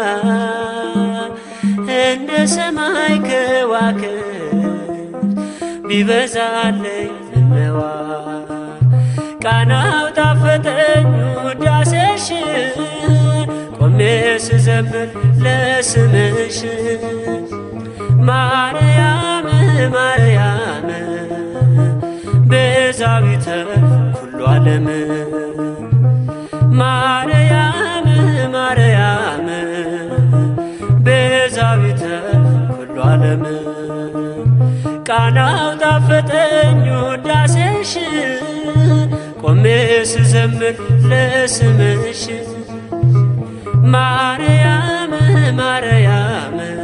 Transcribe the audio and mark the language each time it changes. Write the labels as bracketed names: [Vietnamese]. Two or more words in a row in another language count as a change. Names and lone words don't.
[Amharic] እንደ ሰማይ ከዋክብት ቢበዛልኝ ነዋ ቃናው ጣፈጠኝ ውዳሴሽ ቆሜ ስዘምር ለስምሽ ማርያም ማርያም [Geez] ቤዛዊተ ኩሉ ዓለም ማርያም ማርያም ቤዛዊተ ኩሉ ዓለም [Amharic] ቃናው ጣፈጠኝ ውዳሴሽ ቆሜ ስዘምር ለስምሽ ማርያም ማርያም